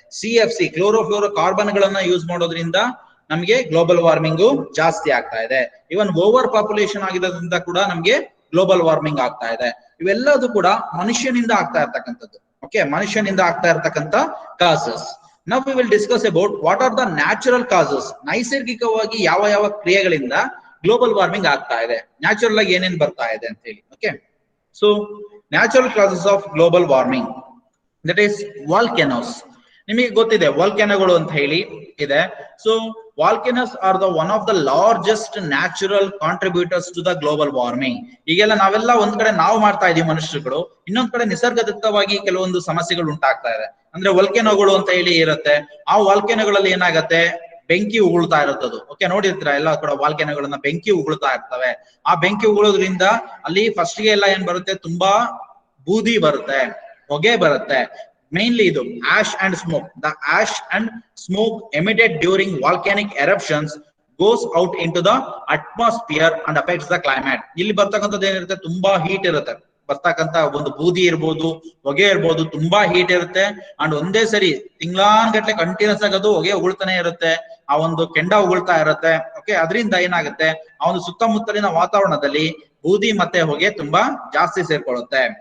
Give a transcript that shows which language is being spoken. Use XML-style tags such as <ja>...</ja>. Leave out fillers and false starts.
<kn>CFC chloro carbon ಗಳನ್ನ use ಮಾಡೋದ್ರಿಂದ ನಮಗೆ ಗ್ಲೋಬಲ್ ವಾರ್ಮಿಂಗು ಜಾಸ್ತಿ ಆಗ್ತಾ ಇದೆ. ಇವನ್ ಓವರ್ ಪಾಪ್ಯುಲೇಷನ್ ಆಗಿರೋದ್ರಿಂದ ಕೂಡ ನಮ್ಗೆ ಗ್ಲೋಬಲ್ ವಾರ್ಮಿಂಗ್ ಆಗ್ತಾ ಇದೆ. ಇವೆಲ್ಲದೂ ಕೂಡ ಮನುಷ್ಯನಿಂದ ಆಗ್ತಾ ಇರ್ತಕ್ಕಂಥದ್ದು. ಓಕೆ, ಮನುಷ್ಯನಿಂದ ಆಗ್ತಾ ಇರ್ತಕ್ಕಂಥ causes.</kn> <en>Now we will discuss about what are the natural causes.</en> <kn>ನೈಸರ್ಗಿಕವಾಗಿ ಯಾವ ಯಾವ ಕ್ರಿಯೆಗಳಿಂದ ಗ್ಲೋಬಲ್ ವಾರ್ಮಿಂಗ್ ಆಗ್ತಾ ಇದೆ, ನ್ಯಾಚುರಲ್ ಆಗಿ ಏನೇನ್ ಬರ್ತಾ ಇದೆ ಅಂತ ಹೇಳಿ.</kn> <en>Okay, so natural causes of global warming, that is volcanoes.</en> <kn>ನಿಮಗೆ ಗೊತ್ತಿದೆ ವಾಲ್ಕೆನೋಗಳು ಅಂತ ಹೇಳಿ ಇದೆ.</kn> <en>So volcanoes are the one of the largest natural contributors to the global warming.</en> <kn>ಈಗೆಲ್ಲ ನಾವೆಲ್ಲ ಒಂದ್ ಕಡೆ ನಾವು ಮಾಡ್ತಾ ಇದೀವಿ ಮನುಷ್ಯರುಗಳು, ಇನ್ನೊಂದ್ ಕಡೆ ನಿಸರ್ಗದತ್ತವಾಗಿ ಕೆಲವೊಂದು ಸಮಸ್ಯೆಗಳು ಉಂಟಾಗ್ತಾ ಇದೆ. ಅಂದ್ರೆ ವಾಲ್ಕೆನೋಗಳು ಅಂತ ಹೇಳಿ ಇರುತ್ತೆ. ಆ ವಾಲ್ಕೆನೋಗಳಲ್ಲಿ ಏನಾಗತ್ತೆ, ಬೆಂಕಿ ಉಗುಳ್ತಾ ಇರುತ್ತದು. ಓಕೆ, ನೋಡಿರ್ತೀರ ಎಲ್ಲ ಕೂಡ ವಾಲ್ಕೆನೋಗಳನ್ನ ಬೆಂಕಿ ಉಗುಳ್ತಾ ಇರ್ತವೆ. ಆ ಬೆಂಕಿ ಉಗುಳೋದ್ರಿಂದ ಅಲ್ಲಿ ಫಸ್ಟ್ ಗೆ ಎಲ್ಲ ಏನ್ ಬರುತ್ತೆ, ತುಂಬಾ ಬೂದಿ ಬರುತ್ತೆ, ಹೊಗೆ ಬರುತ್ತೆ.</kn> <en>Mainly ಇದು ash and smoke. The ash and smoke emitted during volcanic eruptions goes out into the atmosphere and affects the climate.</en> <kn>ಇಲ್ಲಿ ಬರ್ತಕ್ಕಂಥದ್ದು ಏನಿರುತ್ತೆ, ತುಂಬಾ ಹೀಟ್ ಇರುತ್ತೆ. ಬರ್ತಕ್ಕಂಥ ಒಂದು ಬೂದಿ ಇರ್ಬೋದು, ಹೊಗೆ ಇರ್ಬೋದು, ತುಂಬಾ ಹೀಟ್ ಇರುತ್ತೆ. ಅಂಡ್ ಒಂದೇ ಸರಿ ತಿಂಗಳಾನ್ಗಟ್ಲೆ ಕಂಟಿನ್ಯೂಸ್ ಆಗೋದು ಹೊಗೆ ಉಗುಳ್ತಾನೆ ಇರುತ್ತೆ, ಆ ಒಂದು ಕೆಂಡ ಉಗುಳ್ತಾ ಇರುತ್ತೆ. ಓಕೆ, ಅದರಿಂದ ಏನಾಗುತ್ತೆ, ಆ ಒಂದು ಸುತ್ತಮುತ್ತಲಿನ ವಾತಾವರಣದಲ್ಲಿ ಬೂದಿ ಮತ್ತೆ ಹೊಗೆ ತುಂಬಾ ಜಾಸ್ತಿ ಸೇರ್ಕೊಳ್ಳುತ್ತೆ.</kn>